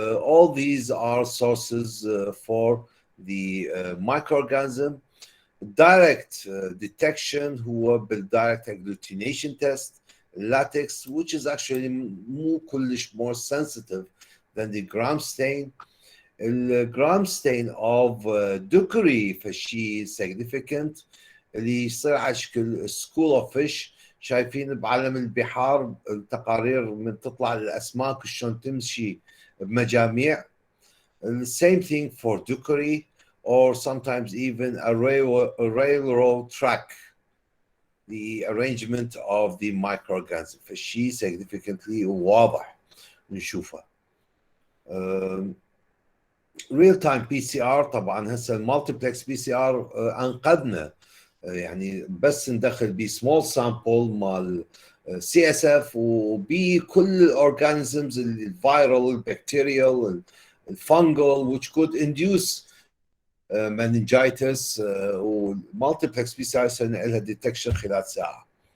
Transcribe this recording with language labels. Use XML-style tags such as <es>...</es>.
<en>All these are sources for the microorganism. Direct detection هو بالdirect agglutination test, latex, which is actually</en> <ar>مو كلش</ar> <en>more sensitive than the gram stain.</en> <ar>الجرام ستين of Ducrey فشي significant اللي يصير على شكل</ar> <en>school of fish.</en> <ar>شايفين بعالم البحار التقارير من تطلع الأسماك شلون تمشي بمجاميع.</ar> <en>Same thing for Ducrey or sometimes even a railroad track. The arrangement of the microorganism فشي significantly</en> <ar>واضح نشوفه. real time PCR طبعا هسه المالتيبلكس بي سي ار انقذنا يعني بس ندخل بي سمول سامبل مال سي اس اف وبكل الاورجانيزمز الفيرال البكتيريال الفانجل</ar> <en>which could induce meningitis</en> <ar>والمالتيبلكس بي سي ار يصير لها ديتكشن خلال ساعه.</ar>